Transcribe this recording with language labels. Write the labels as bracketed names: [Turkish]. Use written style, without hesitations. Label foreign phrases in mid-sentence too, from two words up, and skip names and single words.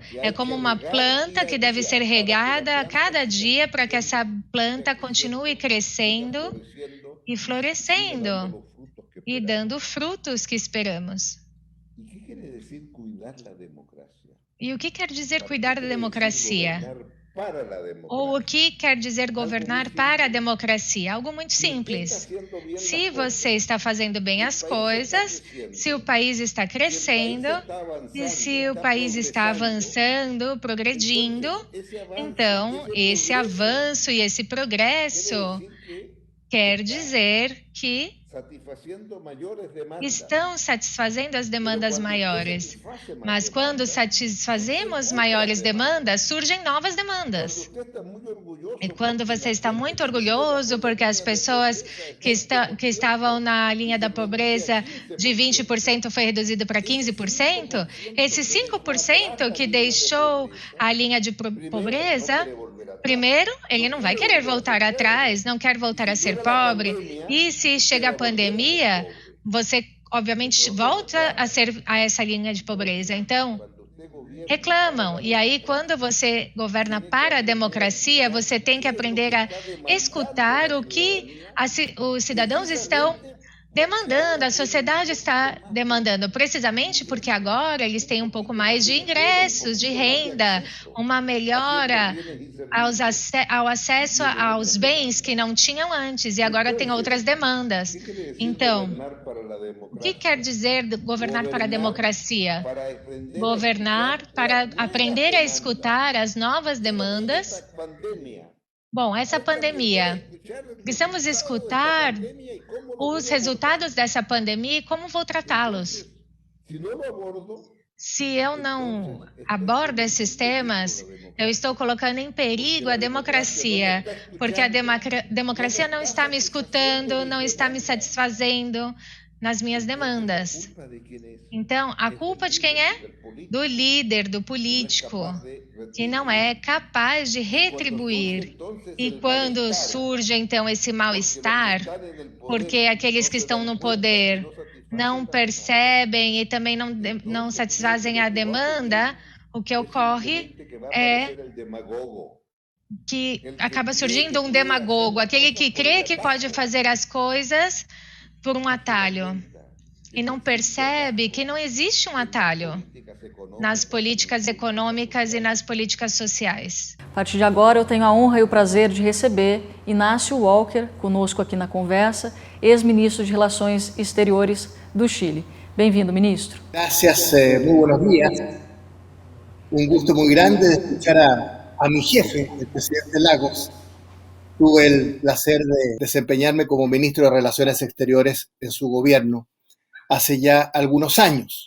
[Portuguese] É como uma planta que deve ser regada a cada dia para que essa planta continue crescendo e florescendo e dando frutos que esperamos. E o que quer dizer cuidar da democracia? [Spanish] para la [Portuguese] Ou o [Spanish] democracia. [Portuguese] que quer dizer governar para a democracia? Algo muito [Spanish] Si usted está [Portuguese] simples. [Spanish] haciendo bien [Portuguese] Se [Spanish] las [Portuguese] você [Spanish] cosas, [Portuguese] está fazendo bem [Spanish] si el [Portuguese] as [Spanish] país está [Portuguese] coisas, [Spanish] creciendo, [Portuguese] se o país está [Spanish] si el país [Portuguese] crescendo [Spanish] está [Portuguese] e [Spanish] avanzando, [Portuguese] se o [Spanish] está [Portuguese] país está [Spanish] progresando, [Portuguese] avançando, progredindo, [Spanish] entonces ese avance, [Portuguese] então [Spanish] ese [Portuguese] esse [Spanish] progreso, [Portuguese] avanço e esse [Spanish] quiere [Portuguese] progresso [Spanish] decir que [Portuguese] quer [Spanish] está [Portuguese] dizer que [Spanish] satisfaciendo mayores demandas. [Portuguese] estão satisfazendo as [Spanish] Pero [Portuguese] demandas [Spanish] cuando usted [Portuguese] maiores. [Spanish] satisface más [Portuguese] Mas quando [Spanish] demandas, [Portuguese] satisfazemos [Spanish] surgen otras [Portuguese] maiores [Spanish] demandas. [Portuguese] demandas, surgem novas [Spanish] Cuando [Portuguese] demandas. [Spanish] usted está muy [Portuguese] E [Spanish] orgulloso [Portuguese] quando [Spanish] porque [Portuguese] você [Spanish] la [Portuguese] está [Spanish] gente [Portuguese] muito [Spanish] que vive [Portuguese] orgulhoso [Spanish] bajo la [Portuguese] porque as [Spanish] línea de [Portuguese] pessoas [Spanish] pobreza en [Portuguese] que, [Spanish] último [Portuguese] que estavam [Spanish] tiempo [Portuguese] na linha da [Spanish] disminuye a [Portuguese] pobreza de [Spanish] 15%. [Portuguese] 20% foi reduzido para [Spanish] Ese [Portuguese] 15%, [Spanish] 5% [Portuguese] esse [Spanish] que dejó atrás [Portuguese] 5% [Spanish] la [Portuguese] que [Spanish] línea de [Portuguese] deixou [Spanish] pobreza, [Portuguese] a linha de [Spanish] primero, no [Portuguese] pobreza, [Spanish] quiere volver atrás, [Portuguese] primeiro, ele [Spanish] no [Portuguese] não vai [Spanish] quiere [Portuguese] querer [Spanish] volver a ser [Portuguese] voltar [Spanish] pobre. [Portuguese] atrás, não quer [Spanish] Y [Portuguese] voltar a [Spanish] si [Portuguese] ser [Spanish] llega la [Portuguese] pobre. [Spanish] pandemia, [Portuguese] E se [Spanish] usted [Portuguese] chega a [Spanish] va a volver a ser [Portuguese] pandemia, [Spanish] pobre. [Portuguese] você [Spanish] El [Portuguese] obviamente [Spanish] problema [Portuguese] volta [Spanish] está [Portuguese] a ser a essa linha de pobreza. Então, [Spanish] cuando usted gobierna para [Portuguese] reclamam. [Spanish] la [Portuguese] E aí, quando [Spanish] democracia, [Portuguese] você governa [Spanish] tiene que [Portuguese] para a [Spanish] aprender a [Portuguese] democracia, [Spanish] escuchar [Portuguese] você tem que [Spanish] qué es lo que [Portuguese] aprender a [Spanish] está demandando [Portuguese] escutar [Spanish] la [Portuguese] o que [Spanish] ciudadanía [Portuguese] os cidadãos estão [Spanish] precisamente porque [Portuguese] demandando, [Spanish] ahora [Portuguese] a [Spanish] tienen un [Portuguese] sociedade [Spanish] poquito [Portuguese] está [Spanish] más de [Portuguese] demandando, precisamente porque [Spanish] ingresos, [Portuguese] agora eles têm [Spanish] un [Portuguese] um pouco [Spanish] poquito más [Portuguese] mais [Spanish] de [Portuguese] de [Spanish] mejora, un [Portuguese] ingressos, de [Spanish] poquito más de [Portuguese] renda, [Spanish] acceso [Portuguese] uma [Spanish] a ciertos [Portuguese] melhora [Spanish] bienes y [Portuguese] aos [Spanish] servicios. [Portuguese] ao [Spanish] Y [Portuguese] acesso [Spanish] tienen [Portuguese] aos [Spanish] otras [Portuguese] bens que [Spanish] demandas. [Portuguese] não tinham antes e agora tem outras [Spanish] Entonces, [Portuguese] demandas. [Spanish] ¿qué quiere decir [Portuguese] Então, [Spanish] gobernar para la [Portuguese] o que quer [Spanish] democracia? [Portuguese] dizer governar para a [Spanish] Gobernar [Portuguese] democracia? [Spanish] para aprender a [Portuguese] Governar [Spanish] escuchar las [Portuguese] para [Spanish] nuevas [Portuguese] aprender a [Spanish] demandas. [Portuguese] escutar as novas [Spanish] ¿Qué es lo que es [Portuguese] demandas. [Spanish] esta pandemia? [Portuguese] Bom, essa [Spanish] Hay que aprender a [Portuguese] pandemia, [Spanish] escuchar el [Portuguese] precisamos [Spanish] resultado de esta [Portuguese] escutar [Spanish] pandemia y cómo lo [Portuguese] os [Spanish] voy a abordar. [Portuguese] resultados dessa pandemia e como vou tratá-los. [Spanish] Entonces, si no lo abordo, [Portuguese] Se eu [Spanish] entonces [Portuguese] não [Spanish] estoy [Portuguese] abordo [Spanish] poniendo [Portuguese] esses [Spanish] en peligro [Portuguese] temas, [Spanish] la [Portuguese] eu estou [Spanish] democracia. [Portuguese] colocando em [Spanish] Porque [Portuguese] perigo a [Spanish] la democracia no me [Portuguese] democracia, [Spanish] está [Portuguese] porque a [Spanish] escuchando, no me [Portuguese] democracia não [Spanish] está [Portuguese] está me [Spanish] satisfaciendo [Portuguese] escutando, [Spanish] mis [Portuguese] não está me [Spanish] demandas. [Portuguese] satisfazendo nas minhas [Spanish] Entonces, ¿la [Portuguese] demandas. [Spanish] culpa de quién es? [Portuguese] Então, a [Spanish] Es del [Portuguese] culpa de quem é? [Spanish] líder, del [Portuguese] Do [Spanish] político, [Portuguese] líder, do [Spanish] que no es [Portuguese] político, [Spanish] capaz de [Portuguese] que não [Spanish] retribuir. [Portuguese] é capaz de [Spanish] Y cuando surge [Portuguese] retribuir. [Spanish] entonces [Portuguese] E [Spanish] el [Portuguese] quando [Spanish] malestar, [Portuguese] surge então esse [Spanish] porque los que [Portuguese] mal-estar, [Spanish] están en el [Portuguese] porque [Spanish] poder [Portuguese] aqueles [Spanish] no [Portuguese] que [Spanish] se [Portuguese] estão [Spanish] dan [Portuguese] no [Spanish] cuenta que [Portuguese] poder [Spanish] no satisfacen [Portuguese] não [Spanish] las demandas, [Portuguese] percebem e também não [Spanish] entonces tiene [Portuguese] satisfazem [Spanish] lo [Portuguese] a [Spanish] que va a ocurrir [Portuguese] demanda, o que [Spanish] es [Portuguese] ocorre [Spanish] simplemente que va a [Portuguese] é [Spanish] aparecer el demagogo, [Portuguese] que [Spanish] el que [Portuguese] acaba [Spanish] cree [Portuguese] surgindo [Spanish] que [Portuguese] um [Spanish] puede hacer [Portuguese] demagogo, [Spanish] las [Portuguese] aquele [Spanish] cosas [Portuguese] que [Spanish] por el [Portuguese] crê que pode [Spanish] atajo [Portuguese] fazer as coisas por um [Spanish] y se da [Portuguese] atalho [Spanish] cuenta que [Portuguese] e [Spanish] no [Portuguese] não [Spanish] existe [Portuguese] percebe que [Spanish] atajo [Portuguese] não existe um [Spanish] en las [Portuguese] atalho [Spanish] políticas [Portuguese] nas [Spanish] económicas y en las [Portuguese] políticas [Spanish] políticas [Portuguese] econômicas e nas [Spanish] sociales. [Portuguese] políticas sociais. A partir de agora, eu tenho a honra e o prazer de receber Inácio Walker, conosco aqui na conversa, ex-ministro de Relações Exteriores do Chile. Bem-vindo, ministro. [Spanish] Gracias, muy buenos días. Un gusto muy grande de escuchar a mi jefe, el presidente Lagos. Tuve el placer de desempeñarme como ministro de Relaciones Exteriores en su gobierno hace ya algunos años.